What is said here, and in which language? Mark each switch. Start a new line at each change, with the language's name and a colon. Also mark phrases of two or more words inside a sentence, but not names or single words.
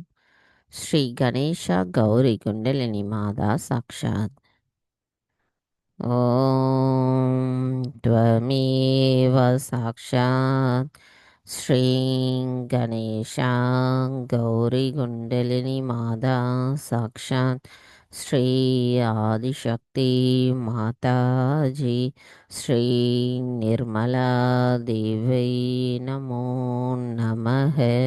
Sanskrit: श्री गणेश गौरी कुण्डलिनी माता साक्षात्. ॐ त्वमेव साक्षात् श्री गणेश गौरी कुण्डलिनी माता साक्षात् श्री आदिशक्ति माताजी श्री निर्मला देवी नमो நமः.